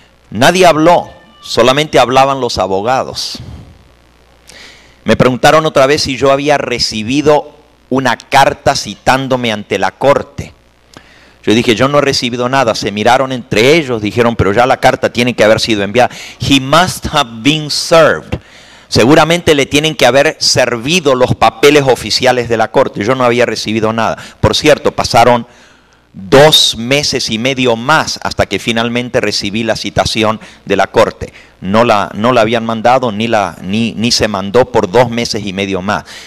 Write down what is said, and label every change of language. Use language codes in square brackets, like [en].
[es] Nadie habló, solamente hablaban los abogados. Me preguntaron otra vez si yo había recibido una carta citándome ante la corte. Yo dije, yo no he recibido nada. Se miraron entre ellos, dijeron, pero ya la carta tiene que haber sido enviada. [en] He must have been served. [es] Seguramente le tienen que haber servido los papeles oficiales de la corte. Yo no había recibido nada. Por cierto, pasaron 2 meses y medio más hasta que finalmente recibí la citación de la corte. No la habían mandado ni se mandó por 2 meses y medio más.